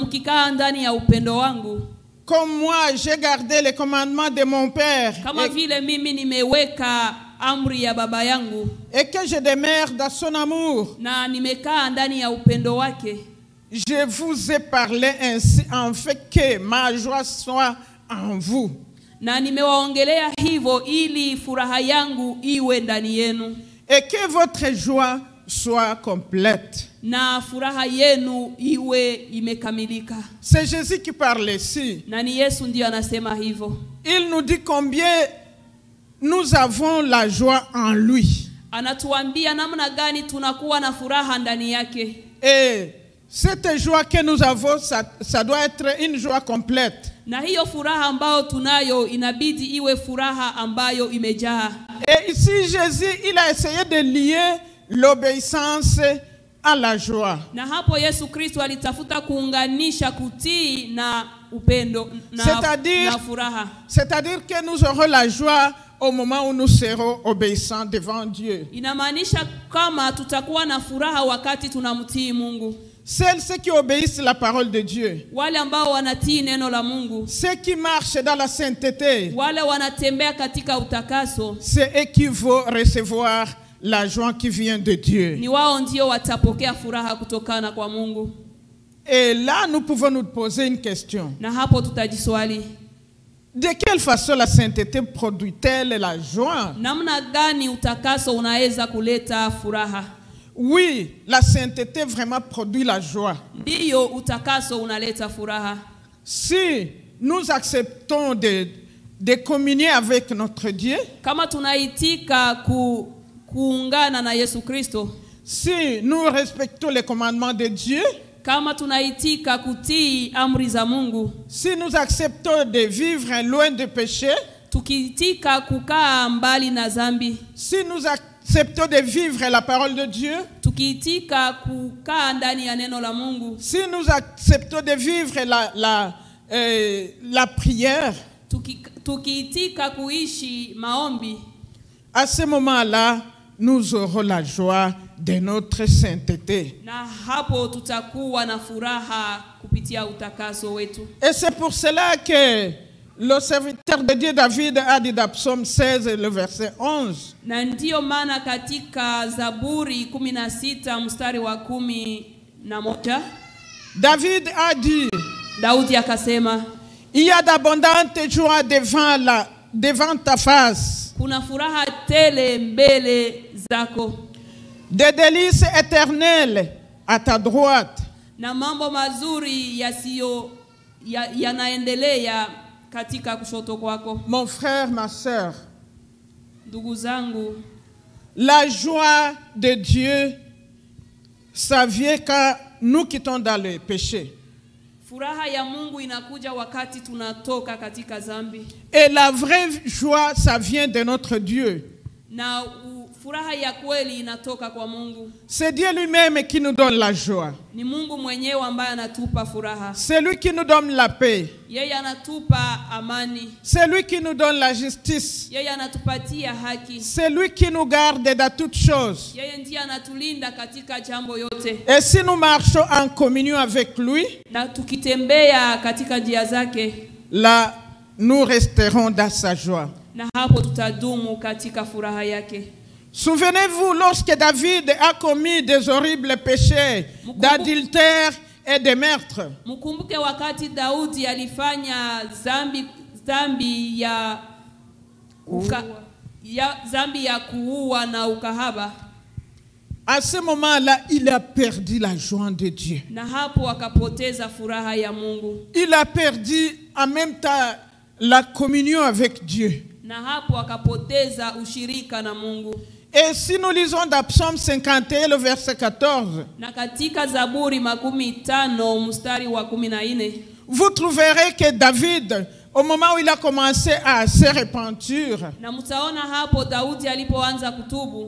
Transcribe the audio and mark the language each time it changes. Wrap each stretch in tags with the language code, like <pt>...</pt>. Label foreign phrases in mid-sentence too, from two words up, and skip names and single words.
<sw>na mkikaa ndani ya upendo wangu,</sw> <fr>comme moi j'ai gardé les commandements de mon Père</fr> <sw>kama vile mimi nimeweka amri ya baba yangu</sw> <fr>et que je demeure dans son amour,</fr> <sw>na nimekaa ndani ya upendo wake,</sw> <fr>je vous ai parlé ainsi en fait que ma joie soit en vous.</fr> <sw>na nimewaongelea hivyo ili furaha yangu iwe ndani yenu,</sw> <fr>Et que votre joie soit complète.</fr> <sw>na furaha yenu iwe imekamilika.</sw> <fr>C'est Jésus qui parle ici.</fr> <sw>Na ni Yesu ndiyo anasema hivyo.</sw> <fr>Il nous dit combien nous avons la joie en lui.</fr> <sw>Anatuambia namna gani tunakuwa na furaha ndani yake.</sw> <fr>Et cette joie que nous avons, ça doit être une joie complète.</fr> <sw>Na hiyo furaha ambayo tunayo inabidi iwe furaha ambayo imejaa.</sw> <fr>Et ici Jésus, il a essayé de lier l'obéissance à la joie.</fr> <sw>Na hapo Yesu Kristo alitafuta kuunganisha kutii na upendo na furaha.</sw> <fr>C'est-à-dire que nous aurons la joie au moment où nous serons obéissants devant Dieu.</fr> <sw>Inamaanisha kama tutakuwa na furaha wakati tunamtii Mungu.</sw> <fr>Ceux qui obéissent la parole de Dieu.</fr> <sw>Wale ambao wanatii neno la Mungu.</sw> <fr>Ceux qui marchent dans la sainteté.</fr> <sw>Wale wanatembea katika utakaso.</sw> <fr>C'est eux qui vont recevoir la joie qui vient de Dieu.</fr> <sw>Ni wao ndio watapokea furaha kutokana kwa Mungu.</sw> <fr>Et là, nous pouvons nous poser une question.</fr> <sw>Na hapo tutajiswali.</sw> <fr>De quelle façon la sainteté produit-elle la joie?</fr> <sw>Namna gani utakaso unaweza kuleta furaha?</sw> <fr>Oui, la sainteté vraiment produit la joie.</fr> <sw>Ndiyo, utakaso unaleta furaha.</sw> <fr>Si nous acceptons de communier avec notre Dieu,</fr> <sw>kama tunaitika kuungana na Yesu Kristo,</sw> <fr>si nous respectons les commandements de Dieu,</fr> <sw>kama tunaitika kutii amri za Mungu,</sw> <fr>si nous acceptons de vivre loin de péché,</fr> <sw>tukiitika kukaa mbali na dhambi,</sw> <fr>si nous acceptons de vivre la parole de Dieu,</fr> <sw>tukiitika kukaa ndani ya neno la Mungu,</sw> <fr>si nous acceptons de vivre la prière,</fr> <sw>tukiitika kuishi maombi,</sw> <fr>à ce moment-là, nous aurons la joie de notre sainteté.</fr> <sw>Na hapo tutakuwa na furaha kupitia utakaso wetu.</sw> <fr>Et c'est pour cela que le serviteur de Dieu David a dit dans Psaume 16, le verset 11.</fr> <sw>Na ndiyo maana katika Zaburi 16 mstari wa 11,</sw> <fr>David a dit,</fr> <sw>Daudi akasema,</sw> <fr>il y a d'abondantes joies devant ta face.</fr> <sw>Kuna furaha tele mbele zako.</sw> <fr>Des délices éternelles à ta droite.</fr> <sw>Na mambo mazuri yanaendelea katika kushoto kwako.</sw> <fr>Mon frère, ma sœur,</fr> <sw>ndugu zangu,</sw> <fr>la joie de Dieu, ça vient quand nous quittons dans le péché.</fr> <sw>Furaha ya Mungu inakuja wakati tunatoka katika dhambi.</sw> <fr>Et la vraie joie, ça vient de notre Dieu.</fr> <sw>Na furaha ya kweli inatoka kwa Mungu.</sw> <fr>C'est Dieu lui-même qui nous donne la joie.</fr> <sw>Ni Mungu mwenyewe ambaye anatupa furaha.</sw> <fr>C'est lui qui nous donne la paix.</fr> <sw>Yeye anatupa amani.</sw> <fr>C'est lui qui nous donne la justice.</fr> <sw>Yeye anatupatia haki.</sw> <fr>C'est lui qui nous garde dans toutes choses.</fr> <sw>Yeye ndiye anatulinda katika jambo yote.</sw> <fr>Et si nous marchons en communion avec lui,</fr> <sw>na tukitembea katika njia zake,</sw> <fr>là nous resterons dans sa joie.</fr> <sw>Na hapo tutadumu katika furaha yake.</sw> <fr>Souvenez-vous, lorsque David a commis des horribles péchés d'adultère et de meurtre.</fr> <sw>Mkumbuke wakati Daudi alifanya dhambi ya kuua na ukahaba.</sw> <fr>À ce moment-là, il a perdu la joie de Dieu.</fr> <sw>Na hapo akapoteza furaha ya Mungu.</sw> <fr>Il a perdu en même temps la communion avec Dieu.</fr> <sw>Na hapo akapoteza ushirika na Mungu.</sw> <fr>Et si nous lisons dans Psaume 51, le verset 14,</fr> <sw>na katika Zaburi 15 mstari wa 14,</sw> <fr>vous trouverez que David, au moment où il a commencé à se repentir,</fr> <sw>na mtaona hapo Daudi alipoanza kutubu,</sw>